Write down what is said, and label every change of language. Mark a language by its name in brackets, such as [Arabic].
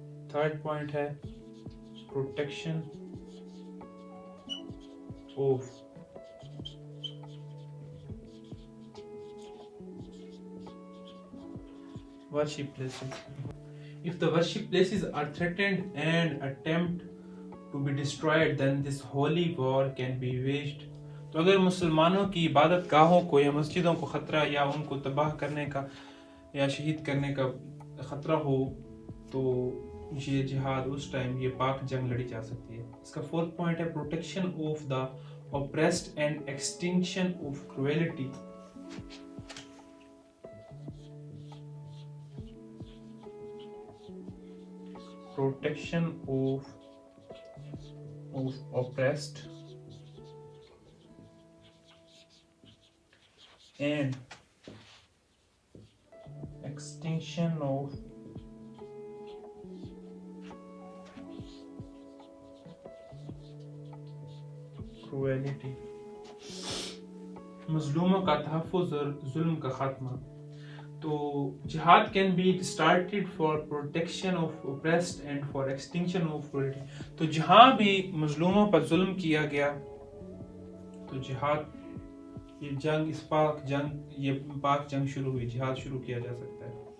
[English] third point [Urdu] ہے [English] Protection of worship places. If the worship places are threatened and attempt to be destroyed, then this holy war can be waged. [Urdu] تو اگر مسلمانوں کی عبادت گاہوں کو یا مسجدوں کو خطرہ یا ان کو تباہ کرنے کا یا شہید کرنے کا خطرہ ہو تو یہ جہاد اس ٹائم یہ پاک جنگ لڑی جا سکتی ہے. اس کا [English] 4th point ہے protection of the oppressed and extinction of cruelty. Protection of oppressed and extinction of cruelty. [Urdu] مظلوموں کا تحفظ اور ظلم کا خاتمہ. تو [English] جہاد can be started for protection of oppressed and for extinction of cruelty. [Urdu] تو جہاں بھی مظلوموں پر ظلم کیا گیا تو جہاد یہ جنگ اس پاک جنگ شروع ہوئی, جہاد شروع کیا جا سکتا ہے.